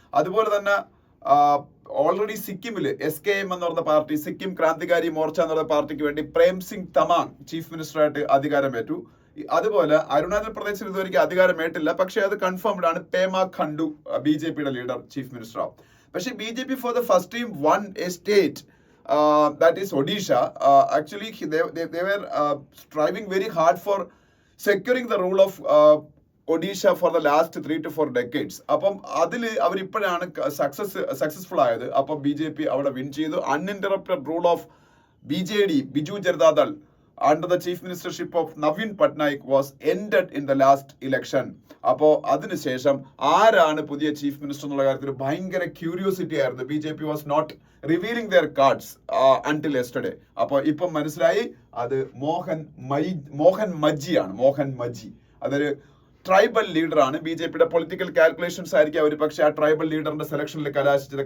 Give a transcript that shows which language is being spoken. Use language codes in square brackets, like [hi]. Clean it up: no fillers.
[ml] അതുപോലെ തന്നെ already സിക്കിമില് SKM എന്ന് പറഞ്ഞ പാർട്ടി, സിക്കിം ക്രാന്തികാരി മോർച്ച എന്ന് പറഞ്ഞ പാർട്ടിക്ക് വേണ്ടി പ്രേം സിംഗ് തമാങ് ചീഫ് മിനിസ്റ്ററായിട്ട് അധികാരമേറ്റു. അതുപോലെ അരുണാചൽ പ്രദേശിൽ ഇതുവരെയ്ക്ക് അധികാരമേറ്റില്ല, പക്ഷേ അത് കൺഫേംഡ് ആണ്. Pema Khandu BJPയുടെ leader chief minister ആവും. [en] പക്ഷേ BJP for the first time won a state that is Odisha. Actually they were striving very hard for securing the rule of Odisha for the last 3 to 4 decades. [ml] അപ്പം അതിൽ അവരിപ്പോഴാണ് successful ആയത്. അപ്പം BJP അവിടെ win ചെയ്തു. [en] Uninterrupted rule of BJD, Biju Janata Dal, under the chief ministership of Navin Patnaik was ended in the last election. [ml] അപ്പോൾ അതിനുശേഷം ആരാണ് പുതിയ ചീഫ് മിനിസ്റ്റർ എന്നുള്ള കാര്യത്തിൽ ഭയങ്കര ക്യൂരിയോസിറ്റി ആയിരുന്നു. [en] BJP was not revealing their cards until yesterday. [ml] അപ്പോൾ ഇപ്പം മനസ്സിലായി, അത് മോഹൻ മജ്ജിയാണ്. മോഹൻ മജ്ജി അതൊരു ട്രൈബൽ ലീഡറാണ്. BJPയുടെ പൊളിറ്റിക്കൽ കാൽക്കുലേഷൻസ് ആയിരിക്കും അവർ പക്ഷേ ആ ട്രൈബൽ ലീഡറിന്റെ സെലക്ഷനിൽ കലാശിച്ചത്.